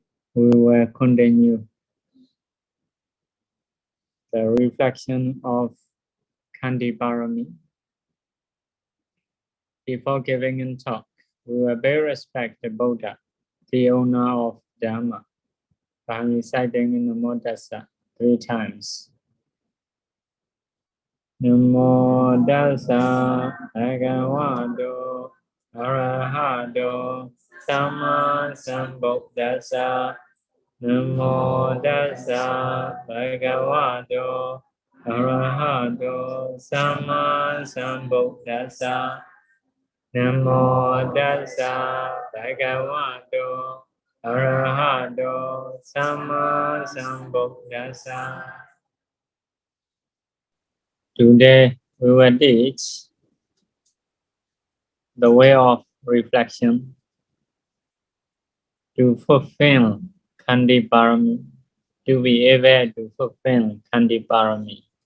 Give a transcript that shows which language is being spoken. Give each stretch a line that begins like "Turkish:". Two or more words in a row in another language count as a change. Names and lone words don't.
English: we will continue the reflection of
Pali: Kandi Pāramī.
English: Before giving a talk, we will pay respect the Buddha, the owner of Dhamma, by reciting
Pali: Namo Tassa
English: 3 times.
Pali: Namo Tassa Bhagavato Arahato Samma Sambuddhassa. Namo Tassa Bhagavato Arahato Samma Sambuddhassa. Namo Tassa Bhagavato Arahato Samma Sambuddhassa.
English: Today we will teach the way of reflection to fulfill
Pali: Kandi Pāramī,
English: to be able to fulfill
Pali: Kandi Pāramī.